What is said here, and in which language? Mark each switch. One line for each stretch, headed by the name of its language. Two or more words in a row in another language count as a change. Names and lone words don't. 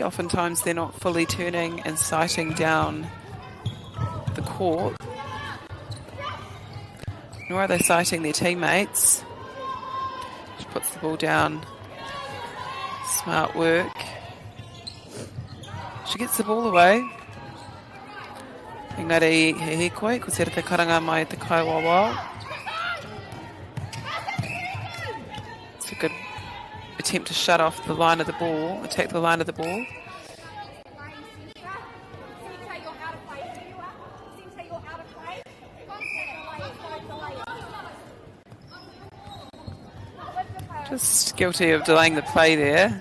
English: Oftentimes they're not fully turning and sighting down the court. Nor are they sighting their teammates. She puts the ball down. Smart work. She gets the ball away.
Māori: Engari he hikoi, ko tere te karanga mai te kaiwawa.
English: It's a good attempt to shut off the line of the ball, attack the line of the ball. Just guilty of delaying the play there.